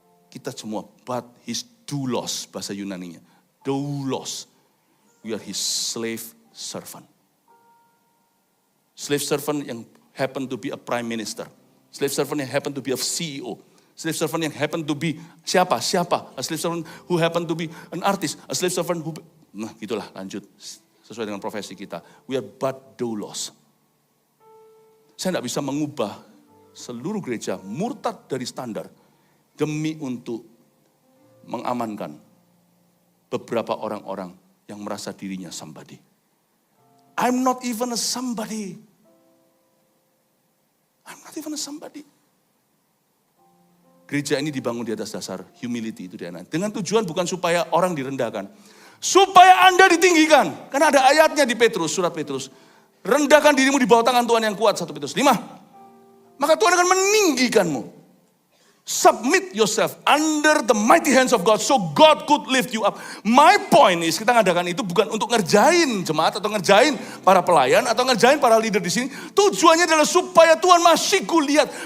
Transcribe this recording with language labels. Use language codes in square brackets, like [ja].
[id] Kita semua, [en] but his [id] doulos, bahasa Yunaninya. Doulos. [en] We are his slave servant. Slave servant [id] yang [en] happen to be a prime minister. Slave servant [id] yang [en] happen to be a CEO. Slave servant yang happen to be [id] siapa? [en] A slave servant who happen to be an artist. A slave servant who... [id] Nah gitulah lanjut. Sesuai dengan profesi kita. [en] We are but doulos. [id] Saya tidak bisa mengubah seluruh gereja murtad dari standar demi untuk mengamankan beberapa orang-orang yang merasa dirinya somebody. [en] I'm not even a somebody. I'm not even a somebody. [id] Gereja ini dibangun di atas dasar humility itu DNA. Dengan tujuan bukan supaya orang direndahkan. Supaya Anda ditinggikan. Karena ada ayatnya di Petrus, surat Petrus. Rendahkan dirimu di bawah tangan Tuhan yang kuat, 1 Petrus 5. Maka Tuhan akan meninggikanmu. [en] Submit yourself under the mighty hands of God so God could lift you up. My point is [id] kita ngadakan itu bukan untuk ngerjain jemaat atau ngerjain para pelayan atau ngerjain para leader di sini. Tujuannya adalah supaya Tuhan masih kulihat.